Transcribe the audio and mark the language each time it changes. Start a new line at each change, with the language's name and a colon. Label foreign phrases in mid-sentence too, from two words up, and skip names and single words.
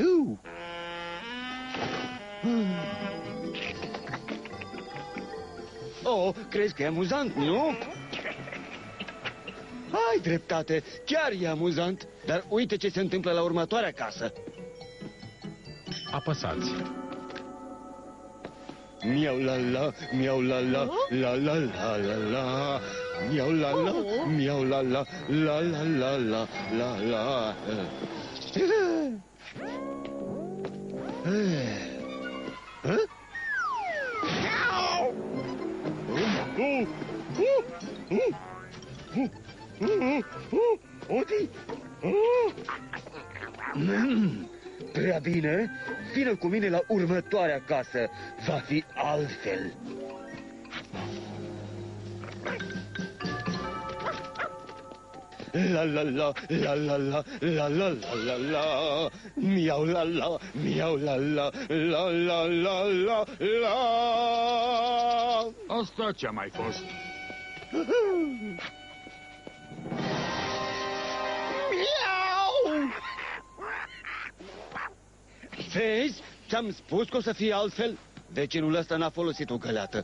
Romanian: Oh, crezi că e amuzant, nu? Ai dreptate, chiar e amuzant. Dar uite ce se întâmplă la următoarea casă. Apăsați. Miau la la, miau la la, la la la la la. Miau la la, miau la la, la la la la la la. Odi? Prea bine, vină cu mine la următoarea casă. Va fi altfel. La la la, la la la, la la la la la. Miau la la, miau la la, la la la la la. Asta ce-a mai fost? Miau! Vezi? Ți-am spus că o să fie altfel. Vecinul ăsta n-a folosit o găleată.